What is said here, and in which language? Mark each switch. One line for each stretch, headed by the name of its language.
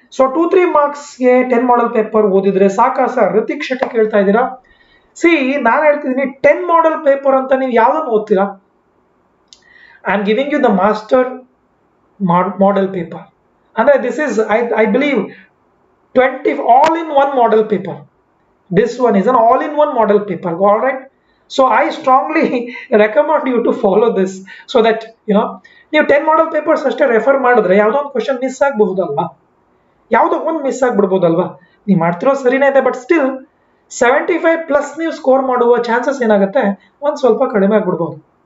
Kannada: So 2-3 ಮಾರ್ಕ್ಸ್ಗೆ 10 model paper ಓದಿದ್ರೆ ಸಾಕಾ sir? Hrithik Shetty ಕೇಳ್ತಾ ಇದ್ದೀರಾ. ನಾನು ಹೇಳ್ತಿದ್ದೀನಿ 10 ಮಾಡೆಲ್ ಪೇಪರ್ ಅಂತ ನೀವು ಯಾವ್ದನ್ನು ಓದ್ತೀರಾ?
English: I am giving you the master model paper. ಅಂದ್ರೆ this is I believe 20 all in one model paper. This one is an all in one model paper. All right. So I strongly recommend you to follow this so that
Kannada: ನೀವು 10 model papers ಅಷ್ಟೇ refer ಮಾಡಿದ್ರೆ ಯಾವುದೋ ಒಂದು question miss ಆಗಬಹುದಲ್ವಾ, ಯಾವುದೋ ಒಂದು miss ಆಗ್ಬಿಡ್ಬೋದಲ್ವಾ. ನೀವು ಮಾಡ್ತಿರೋ ಸರಿನೇ ಇದೆ, ಬಟ್ ಸ್ಟಿಲ್ 75+ ನೀವು ಸ್ಕೋರ್ ಮಾಡುವ ಚಾನ್ಸಸ್ ಏನಾಗುತ್ತೆ, ಒಂದು ಸ್ವಲ್ಪ ಕಡಿಮೆ ಆಗ್ಬಿಡ್ಬೋದು.